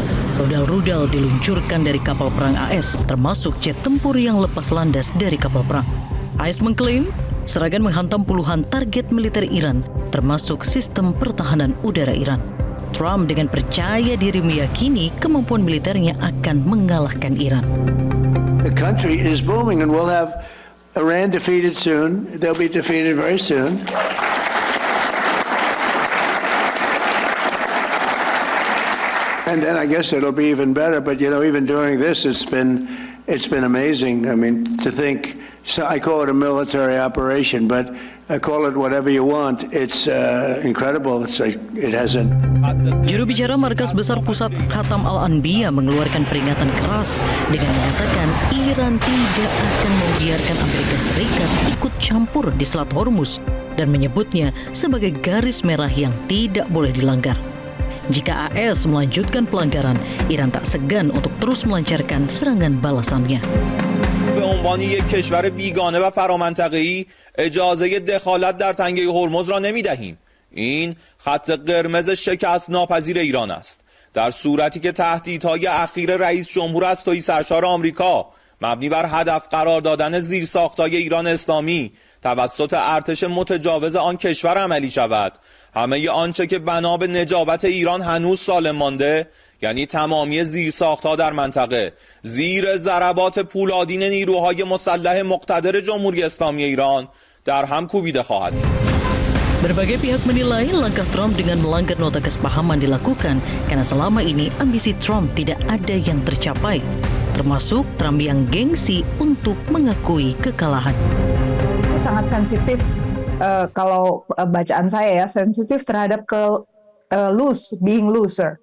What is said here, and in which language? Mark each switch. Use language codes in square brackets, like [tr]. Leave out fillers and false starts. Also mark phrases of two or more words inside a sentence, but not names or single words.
[id] Rudal-rudal diluncurkan dari kapal perang AS, termasuk jet tempur yang lepas landas dari kapal perang. AS mengklaim serangan menghantam puluhan target militer Iran, termasuk sistem pertahanan udara Iran. Trump dengan percaya diri meyakini kemampuan militernya akan mengalahkan Iran. [en] The country is booming and we'll have Iran defeated soon. They'll be defeated very soon. And then I guess it'll be even better. But you know, even during this, it's been amazing. I mean, to think. So I call it a military operation, but call it whatever you want. It's incredible. It's like it hasn't. [id] Juru bicara Markas Besar Pusat Khatam Al-Anbiya mengeluarkan peringatan keras dengan mengatakan Iran tidak akan membiarkan Amerika Serikat ikut campur di Selat Hormuz dan menyebutnya sebagai garis merah yang tidak boleh dilanggar. Jika AS melanjutkan pelanggaran, Iran tak segan untuk terus melancarkan serangan balasannya. [fa] به عنوان یک کشور بیگانه و فرامنطقه‌ای اجازه دخالت در تنگه هرمز را نمی‌دهیم. این خط قرمز شکست ناپذیر ایران است. در صورتی که تهدیدهای اخیر رئیس جمهور از تویی سرشار آمریکا مبنی بر هدف قرار دادن زیرساخت‌های ایران اسلامی توسط ارتش متجاوز آن کشور عملی شود، همه آنچه که بنا به نجابت ایران هنوز سالم مانده، یعنی تمامی زیرساخت‌ها در منطقه زیر ضربات پولادین نیروهای مسلح مقتدر جمهوری اسلامی ایران در هم کوبیده خواهد شد. [id] Berbagai pihak menilai langkah Trump dengan melanggar nota kesepahaman dilakukan karena selama ini ambisi Trump tidak ada yang tercapai, termasuk Trump yang gengsi untuk mengakui kekalahan. Sangat sensitif, kalau bacaan saya ya, sensitif terhadap [en] being loser.